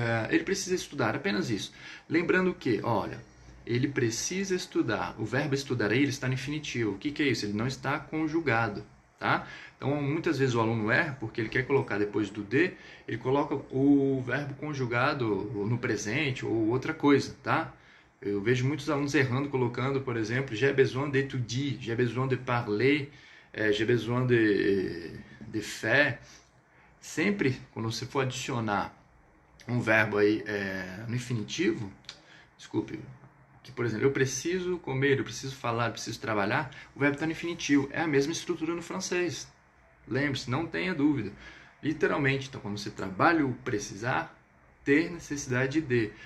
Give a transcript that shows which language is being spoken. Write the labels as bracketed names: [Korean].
[Portuguese] Ele precisa estudar, apenas isso. Lembrando que, olha, ele precisa estudar. O verbo estudar aí, ele está no infinitivo. O que é isso? Ele não está conjugado, tá? Então, muitas vezes o aluno erra, porque ele quer colocar depois do de, ele coloca o verbo conjugado no presente ou outra coisa, tá? Eu vejo muitos alunos errando, colocando, por exemplo, [French] j'ai besoin d'étudier, j'ai besoin de parler, j'ai besoin de faire. [Portuguese] Sempre, quando você for adicionar um verbo aí no infinitivo, desculpe, que por exemplo, eu preciso comer, eu preciso falar, eu preciso trabalhar, o verbo está no infinitivo, é a mesma estrutura no francês. Lembre-se, não tenha dúvida. Literalmente, então quando você trabalha o precisar, ter necessidade de.